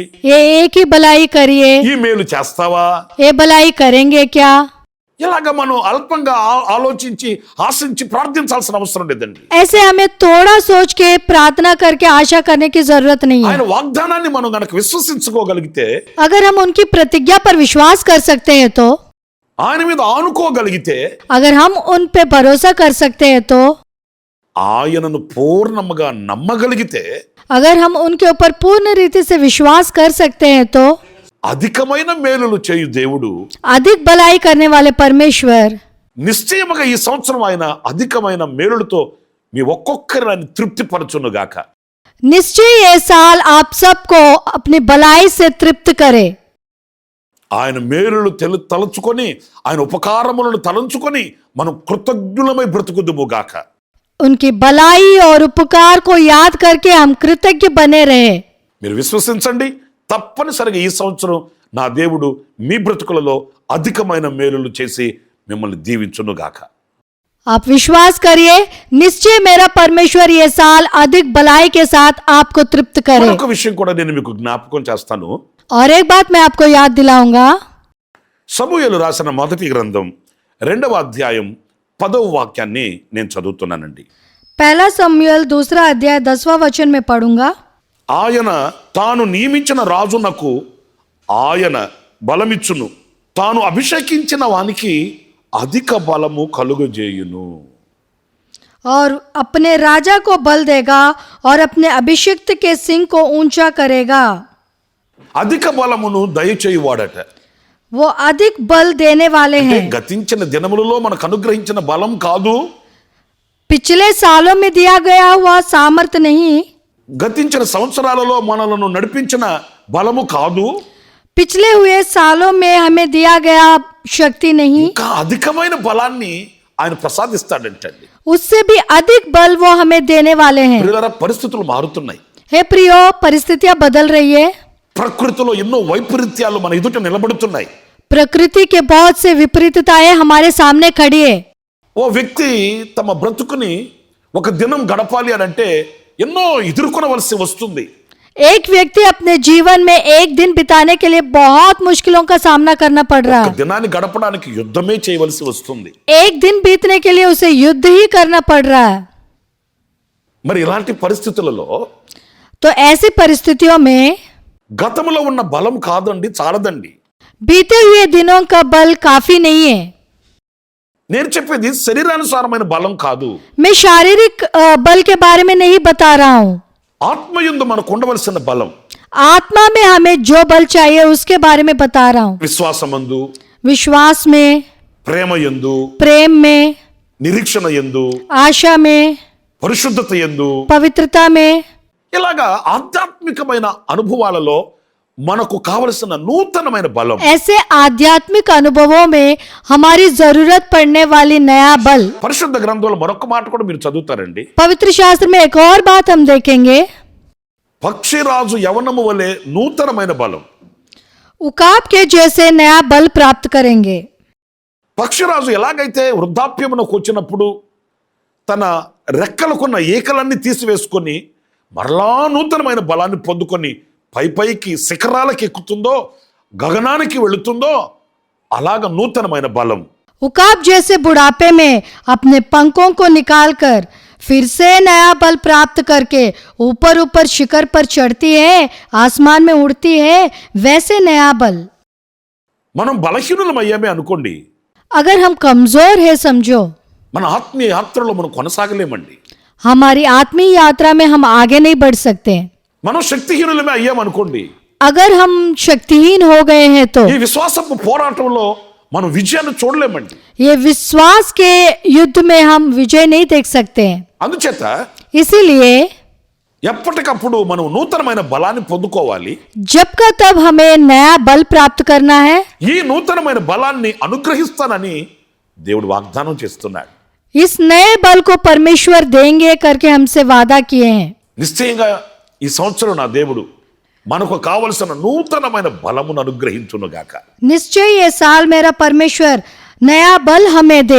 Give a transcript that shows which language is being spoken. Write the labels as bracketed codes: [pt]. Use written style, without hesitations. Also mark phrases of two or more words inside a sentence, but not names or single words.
[hi] ये एक ही भलाई करिए, [te] ఈ మేలు చేస్తావా? [hi] ये भलाई करेंगे क्या? [te] ఇలాగ మనం అల్పంగా ఆలోచించి ఆశించి ప్రార్థించాల్సిన అవసరం లేదండి. [hi] ऐसे हमें थोड़ा सोच के प्रार्थना करके आशा करने की जरूरत नहीं है. [te] ఆయన వాగ్దానాన్ని మనం గనక విశ్వసించుకోగలిగితే, [hi] अगर हम उनकी प्रतिज्ञा पर विश्वास कर सकते हैं तो, [te] ఆయన మీద ఆనుకోగలిగితే, [hi] अगर हम उन पे भरोसा कर सकते हैं तो, [te] ఆయనను పూర్ణముగా నమ్మగలిగితే, [hi] अगर हम उनके ऊपर पूर्ण रीति से विश्वास कर सकते हैं तो [te] అధికమైన మేలులు చేయు దేవుడు [hi] अधिक भलाई करने वाले परमेश्वर [te] నిశ్చయముగా ఈ సంవత్సరం ఆయన అధికమైన మేలులతో మీ ఒక్కొక్కరిని తృప్తిపరచునుగాక. [hi] निश्चय ये साल आप सबको अपनी भलाई से तृप्त करे. [te] ఆయన మేలులు తలంచుకొని, ఆయన ఉపకారములను తలంచుకొని మనం కృతజ్ఞులమై బ్రతుకుదుముగాక. [hi] उनकी भलाई और उपकार को याद करके हम कृतज्ञ बने रहे. [te] మీరు విశ్వసించండి, తప్పనిసరిగా ఈ సంవత్సరం నా దేవుడు మీ బ్రతుకులలో అధికమైన మేలులు చేసి మిమ్మల్ని దీవించునుగాక. [hi] आप विश्वास करिए, निश्चय मेरा परमेश्वर ये साल अधिक भलाई के साथ आपको तृप्त करे. [te] మరొక విషయం కూడా నేను మీకు జ్ఞాపకం చేస్తాను. [hi] और एक बात मैं आपको याद दिलाऊंगा. [te] సమూయేలు రాసిన మొదటి గ్రంథం 2వ అధ్యాయం 10వ వాక్యాన్ని నేను చదువుతున్నానండి. [hi] पहला समूएल 2 अध्याय 10वां वचन में पढ़ूंगा. [te] ఆయన తాను నియమించిన రాజునకు ఆయన బలమిచ్చును, తాను అభిషేకించిన వానికి అధిక బలము కలుగజేయును. [hi] और अपने राजा को बल देगा और अपने अभिषिक्त के सिंह को ऊंचा करेगा. [te] అధిక బలమును దయచేయువాడట. [hi] वो अधिक बल देने वाले [te] అంటే [hi] हैं. [te] గతించిన దినములలో మనకు అనుగ్రహించిన బలం కాదు, [hi] पिछले सालों में दिया गया हुआ सामर्थ्य नहीं, [te] గతించిన సంవత్సరాలలో మనలను నడిపించిన బలము కాదు, [hi] पिछले हुए सालों में हमें दिया गया शक्ति नहीं, [te] ఇంకా అధికమైన బలాన్ని ఆయన ప్రసాదిస్తాడంటండి. [hi] उससे भी अधिक बल वो हमें देने वाले हैं. [te] ప్రియులారా, పరిస్థితులు మారుతున్నాయి. [hi] हे प्रियो, परिस्थितियां बदल रही है. [te] ప్రకృతిలో ఎన్నో వైపరీత్యాలు మన ఎదుట నిలబడుతున్నాయి. [hi] प्रकृति के बहुत से विपरीतताएं हमारे सामने खड़ी है. [te] ఓ వ్యక్తి తమ బ్రతుకుని ఒక దినం గడపాలి అని అంటే ఎన్నో ఎదుర్కొనవలసి వస్తుంది. [hi] एक व्यक्ति अपने जीवन में एक दिन बिताने के लिए बहुत मुश्किलों का सामना करना पड़ रहा [te] ఒక [hi] है. [te] దినాన్ని గడపడానికి యుద్ధమే చేయవలసి వస్తుంది. [hi] एक दिन बीतने के लिए उसे युद्ध ही करना पड़ रहा है. [te] మరి ఇలాంటి పరిస్థితులలో [hi] तो ऐसी परिस्थितियों में [te] గతములో ఉన్న బలం కాదండి, చాలదండి. [hi] बीते हुए दिनों का बल काफी नहीं है. [te] నేను చెప్పేది శరీరానుసారమైన బలం కాదు, [hi] मैं शारीरिक बल के बारे में नहीं बता रहा हूँ. [te] ఆత్మయందు మనకు ఉండవలసిన బలం. [hi] आत्मा में हमें जो बल चाहिए उसके बारे में बता रहा हूँ. [te] విశ్వాసమందు, [hi] विश्वास में, [te] ప్రేమయందు, [hi] प्रेम में, [te] నిరీక్షణ యందు, [hi] आशा में, [te] పరిశుద్ధత యందు, [hi] पवित्रता में, [te] ఇలాగా ఆధ్యాత్మికమైన అనుభవాలలో మనకు కావలసిన నూతనమైన బలం. [hi] ऐसे आध्यात्मिक अनुभवों में हमारी जरूरत पड़ने वाली नया बल. [te] పరిశుద్ధ గ్రంథంలో మరొక మాట కూడా మీరు చదువుతారండి. [hi] पवित्र शास्त्र में एक और बात हम देखेंगे. [te] పక్షిరాజు యవనము వలె నూతనమైన బలం. [hi] उकाब के जैसे नया बल प्राप्त करेंगे. [te] పక్షిరాజు ఎలాగైతే వృద్ధాప్యమునకు వచ్చినప్పుడు తన రెక్కలకున్న ఈకలన్నీ తీసివేసుకొని మరలా నూతనమైన బలాన్ని పొందుకొని పైకి శిఖరాలకి ఎక్కుతుందో, గగనానికి వెళుతుందో, అలాగ నూతనమైన బలం. [hi] उकाब जैसे बुढ़ापे में अपने पंखों को निकालकर फिर से नया बल प्राप्त करके ऊपर ऊपर शिखर पर चढ़ती है, आसमान में उड़ती है, वैसे नया बल. [te] మనం బలహీనులమయ్యామే అనుకోండి, [hi] अगर हम कमजोर है समझो, [te] మన ఆత్మీయ యాత్రలో మనం కొనసాగలేమండి. [hi] हमारी आत्मीय यात्रा में हम आगे नहीं बढ़ सकते. [te] మనం శక్తిహీనులమే అయ్యామనుకోండి, [hi] अगर हम शक्तिहीन हो गए हैं तो [te] ఈ విశ్వాసపు పోరాటంలో మనం విజయాన్ని చూడలేమండి. [hi] ये विश्वास के युद्ध में हम विजय नहीं देख सकते हैं. [te] అందుచేత [hi] इसीलिए [te] ఎప్పటికప్పుడు మనం నూతనమైన బలాన్ని పొందుకోవాలి. [hi] जब का तब हमें नया बल प्राप्त करना है. [te] ఈ నూతనమైన బలాన్ని అనుగ్రహిస్తానని దేవుడు వాగ్దానం చేస్తున్నాడు. [hi] इस नए बल को परमेश्वर देंगे करके हमसे वादा किए हैं. [te] నిశ్చయంగా ఈ సంవత్సరం నా దేవుడు మనకు కావలసిన నూతనమైన బలమును అనుగ్రహించునుగాక. [hi] निश्चय ये साल मेरा परमेश्वर नया बल हमें दे.